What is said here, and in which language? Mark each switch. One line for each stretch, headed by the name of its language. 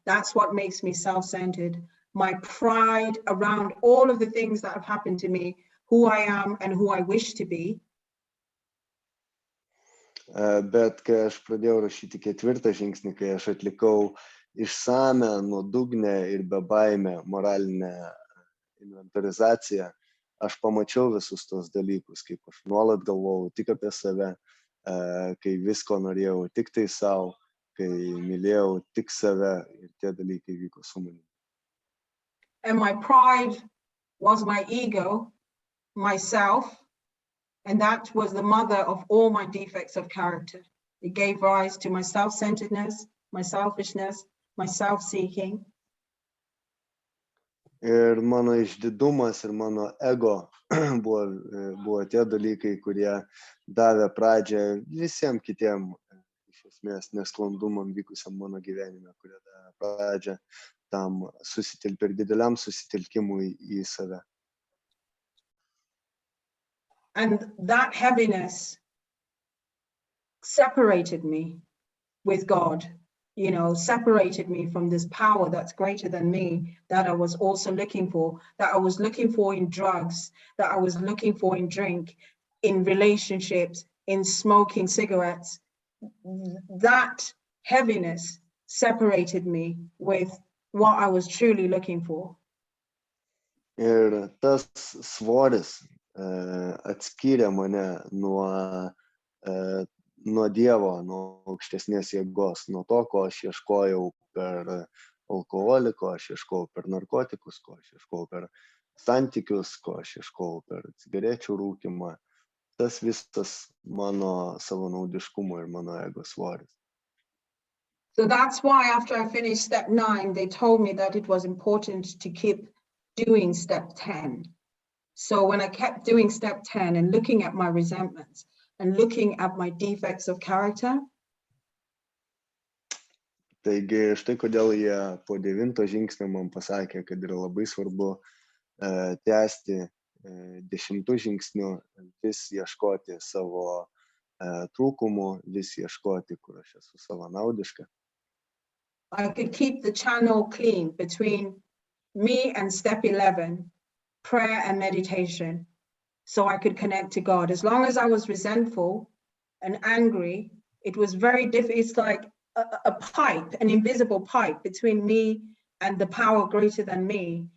English: That's what makes me self-centered. My pride around all of the things that have happened to me, who I am and who I wish to be.
Lithuanian: Bet kai aš pradėjau rašyti 4. žingsnį, kai aš atlikau išsame, nuodugnę ir bebaimę moralinę inventorizaciją, aš pamačiau visus tos dalykus, kaip aš nuolat galvojau tik apie save, kai visko norėjau tik tai savo, kai mylėjau tik save ir tie dalykai vyko su manimi.
English: And my pride was my ego, myself, and that was the mother of all my defects of character. It gave rise to my self-centeredness, my selfishness, my self-seeking.
Lithuanian: Ir mano išdidumas ir mano ego buvo tie dalykai, kurie davė pradžią visiems kitiem iš esmės nesklandumam vykusiam mano gyvenime, kurie davė pradžią tam per dideliam susitelkimui į save.
English: And that heaviness separated me with God, you know, separated me from this power that's greater than me, that I was also looking for, that I was looking for in drugs, that I was looking for in drink, in relationships, in smoking cigarettes. That heaviness separated me with what I was truly looking for.
Lithuanian: Ir tas svoris atskyrė mane nuo Dievo, nuo aukštesnės jėgos, nuo to, ko aš ieškojau per alkoholį, ko aš ieškojau per narkotikus, ko aš ieškojau per santykius, ko aš ieškojau per cigarečių rūkimą. Tas visas mano savanaudiškumo ir mano ego svoris.
English: So that's why after I finished step 9, they told me that it was important to keep doing step 10. So when I kept doing step 10 and looking at my resentments and looking at my defects of character.
Lithuanian: Taigi štai kodėl jie po 9. žingsnio man pasakė, kad yra labai svarbu tęsti 10. žingsniu, vis ieškoti savo trūkumų, vis ieškoti, kur aš esu savanaudiška.
English: I could keep the channel clean between me and step 11, prayer and meditation, so I could connect to God. As long as I was resentful and angry, it was very difficult. It's like a pipe, an invisible pipe between me and the power greater than me.